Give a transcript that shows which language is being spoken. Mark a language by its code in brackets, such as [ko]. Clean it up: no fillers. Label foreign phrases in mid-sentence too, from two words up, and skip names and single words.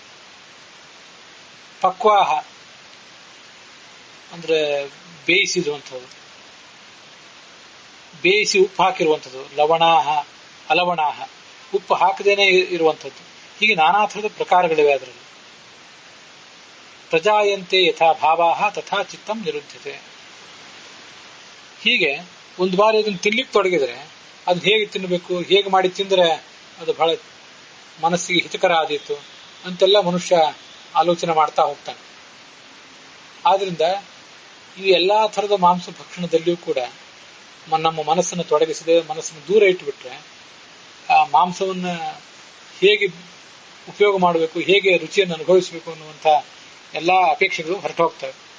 [kn] ಪಕ್ವಾಹ ಅಂದ್ರೆ ಬೇಯಿಸಿರುವಂಥದ್ದು, ಬೇಯಿಸಿ ಉಪ್ಪು ಹಾಕಿರುವಂಥದ್ದು. [sa] ಲವಣಾಹ ಅಲವಣಾಹ, [kn] ಉಪ್ಪು ಹಾಕದೇನೆ ಇರುವಂಥದ್ದು. ಹೀಗೆ ನಾನಾ ಥರದ ಪ್ರಕಾರಗಳಿವೆ ಅದರಲ್ಲಿ. [sa] ಪ್ರಜಾಯಂತೆ ಯಥಾ ಭಾವಾಹ ತಥಾ ಚಿತ್ತಂ ನಿರುದ್ಧತೆ. [kn] ಹೀಗೆ ಒಂದು ಬಾರಿ ಅದನ್ನು ತಿನ್ಲಿಕ್ಕೆ ತೊಡಗಿದ್ರೆ ಅದನ್ನ ಹೇಗೆ ತಿನ್ನಬೇಕು, ಹೇಗೆ ಮಾಡಿ ತಿಂದರೆ ಅದು ಬಹಳ ಮನಸ್ಸಿಗೆ ಹಿತಕರ ಆದೀತು ಅಂತೆಲ್ಲ ಮನುಷ್ಯ ಆಲೋಚನೆ ಮಾಡ್ತಾ ಹೋಗ್ತಾನೆ. ಆದ್ರಿಂದ ಈ ಎಲ್ಲಾ ಥರದ ಮಾಂಸ ಭಕ್ಷಣದಲ್ಲಿಯೂ ಕೂಡ ನಮ್ಮ ಮನಸ್ಸನ್ನು ತೊಡಗಿಸದೆ, ಮನಸ್ಸನ್ನು ದೂರ ಇಟ್ಟುಬಿಟ್ರೆ ಆ ಮಾಂಸವನ್ನ ಹೇಗೆ ಉಪಯೋಗ ಮಾಡಬೇಕು, ಹೇಗೆ ರುಚಿಯನ್ನು ಅನುಭವಿಸಬೇಕು ಅನ್ನುವಂಥ ಎಲ್ಲಾ ಅಪೇಕ್ಷೆಗಳು ಹೊರಟು ಹೋಗ್ತವೆ.